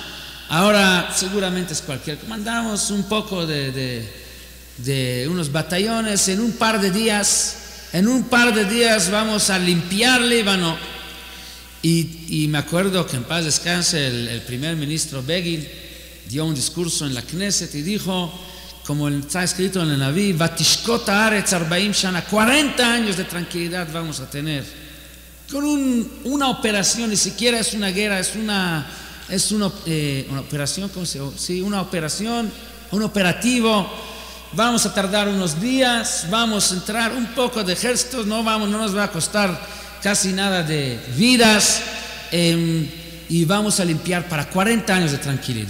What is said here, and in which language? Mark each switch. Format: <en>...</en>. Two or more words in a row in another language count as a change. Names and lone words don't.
<es>Ahora seguramente es cualquier. Mandamos un poco de unos batallones en un par de días. En un par de días vamos a limpiar Líbano. Y me acuerdo que en paz descanse el primer ministro Begin dio un discurso en la Knesset y dijo, como está escrito en el Naví,</es> <he>ותשקוט הארץ 40 שנה,</he> <es>40 años de tranquilidad vamos a tener. Con una operación, ni siquiera es una guerra, es una operación, ¿cómo se llama? Sí, una operación, un operativo. Vamos a tardar unos días, vamos a entrar un poco de ejércitos, no nos va a costar casi nada de vidas, y vamos a limpiar para 40 años de tranquilidad.</es>